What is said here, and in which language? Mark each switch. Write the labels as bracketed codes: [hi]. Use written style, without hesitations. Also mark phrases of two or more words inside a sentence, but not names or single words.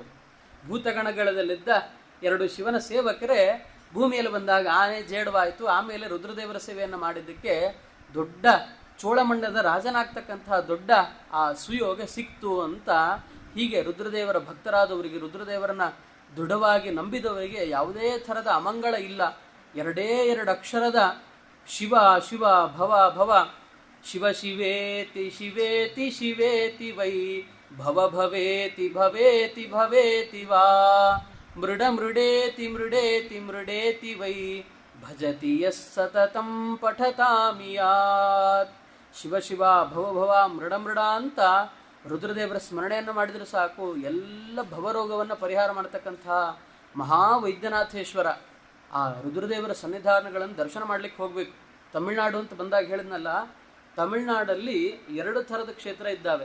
[kn] ಭೂತಗಣಗಳಲ್ಲಿದ್ದ ಎರಡು ಶಿವನ ಸೇವಕರೇ ಭೂಮಿಯಲ್ಲಿ ಬಂದಾಗ ಆನೆ ಜೇಡವಾಯಿತು. ಆಮೇಲೆ ರುದ್ರದೇವರ ಸೇವೆಯನ್ನು ಮಾಡಿದ್ದಕ್ಕೆ ದೊಡ್ಡ ಚೋಳಮಂಡಲದ ರಾಜನಾಗ್ತಕ್ಕಂತಹ ದೊಡ್ಡ ಆ ಸುಯೋಗ ಸಿಕ್ತು ಅಂತ. ಹೀಗೆ ರುದ್ರದೇವರ ಭಕ್ತರಾದವರಿಗೆ, ರುದ್ರದೇವರನ್ನ ದೃಢವಾಗಿ ನಂಬಿದವರಿಗೆ ಯಾವುದೇ ಥರದ ಅಮಂಗಳ ಇಲ್ಲ. ಎರಡೇ ಎರಡು ಅಕ್ಷರದ [sa] ಶಿವ ಶಿವ ಭವ ಭವ, ಶಿವ ಶಿವೇತಿ ಶಿವೇತಿ ಶಿವೇತಿ ವೈ, ಭವ ಭವೇತಿ ಭವೇತಿ ಭವೇತಿ ವಾ, ಮೃಡ ಮೃಡೇತಿ ಮೃಡೇತಿ ಮೃಡೇತಿ ವೈ, ಭಜತಿ ಯಸ್ ಸತತಂ ಪಠತಾಮಿಯಾತ್. [kn] ಶಿವ ಶಿವ ಭವ ಭವ ಮೃಡ ಮೃಡ ಅಂತ ರುದ್ರದೇವರ ಸ್ಮರಣೆಯನ್ನು ಮಾಡಿದರೆ ಸಾಕು, ಎಲ್ಲ ಭವರೋಗವನ್ನು ಪರಿಹಾರ ಮಾಡತಕ್ಕಂತಹ ಮಹಾವೈದ್ಯನಾಥೇಶ್ವರ. ಆ ರುದ್ರದೇವರ ಸನ್ನಿಧಾನಗಳನ್ನು ದರ್ಶನ ಮಾಡಲಿಕ್ಕೆ ಹೋಗಬೇಕು. ತಮಿಳುನಾಡು ಅಂತ ಬಂದಾಗ ಹೇಳಿದ್ನಲ್ಲ, ತಮಿಳುನಾಡಲ್ಲಿ ಎರಡು ಥರದ ಕ್ಷೇತ್ರ ಇದ್ದಾವೆ.